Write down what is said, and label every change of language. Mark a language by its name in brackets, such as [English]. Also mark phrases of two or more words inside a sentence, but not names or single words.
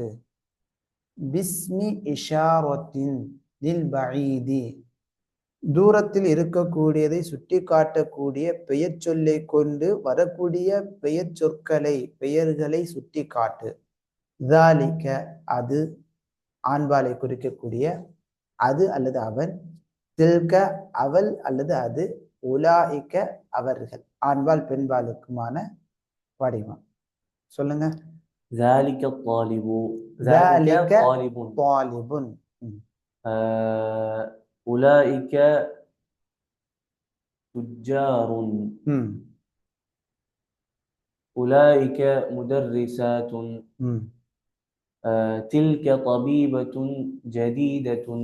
[Arabic] بسم إشارة للبعيد [Tamil] தூரத்தில் இருக்கக்கூடியதை சுட்டிக்காட்டக்கூடிய பெயர் சொல்லை கொண்டு வரக்கூடிய பெயர்களை சுட்டிக்காட்டு. ذَلِكَ அது ஆண்பாலை குறிக்கக்கூடிய அது அல்லது அவன், தில்க அவள் அல்லது அது, உலாயிக்க அவர்கள் ஆண்பால் பெண்பாலுக்குமான வடிவம். சொல்லுங்க. [Arabic] ذَلِكَ الطالب ذَلِكَ طالب أولئك تجار أولئك مدرسات تلك طبيبة جديدة